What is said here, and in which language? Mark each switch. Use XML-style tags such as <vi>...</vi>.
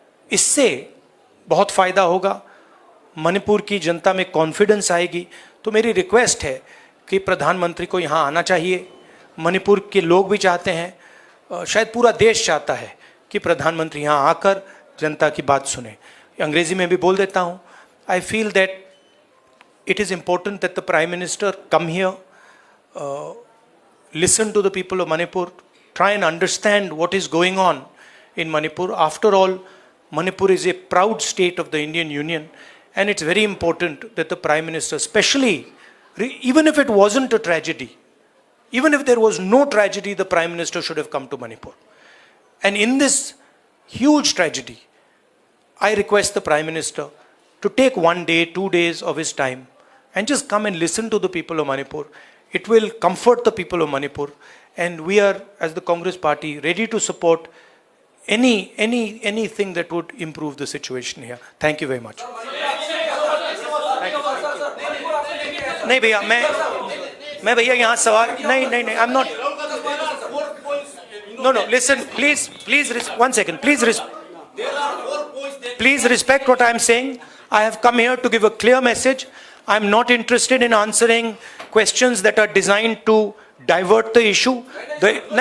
<hi>इससे बहुत फ़ायदा होगा, मणिपुर की जनता में कॉन्फिडेंस आएगी. तो मेरी रिक्वेस्ट है कि प्रधानमंत्री को यहाँ आना चाहिए. मणिपुर के लोग भी चाहते हैं, शायद पूरा देश चाहता है कि प्रधानमंत्री यहाँ आकर जनता की बात सुने. अंग्रेज़ी में भी बोल देता हूँ.</hi> <en>I feel that it is important that the Prime Minister come here, listen to the people of Manipur, try and understand what is going on in Manipur. After all, Manipur is a proud state of the Indian Union, and it's very important that the Prime Minister, especially, even if it wasn't a tragedy, even if there was no tragedy, the Prime Minister should have come to Manipur. And in this huge tragedy, I request the Prime Minister to take 1 day, 2 days of his time and just come and listen to the people of Manipur. It will comfort the people of Manipur, and we are, as the Congress Party, ready to support anything that would improve the situation here. Thank you very much.</en> <hi>नहीं भैया, मैं भैया यहाँ सवाल नहीं,</hi> <en>I'm not. No, listen, please, 1 second, please respect what I am saying. I have come here to give a clear message. I am not interested in answering questions that are designed to divert the issue. No.</en>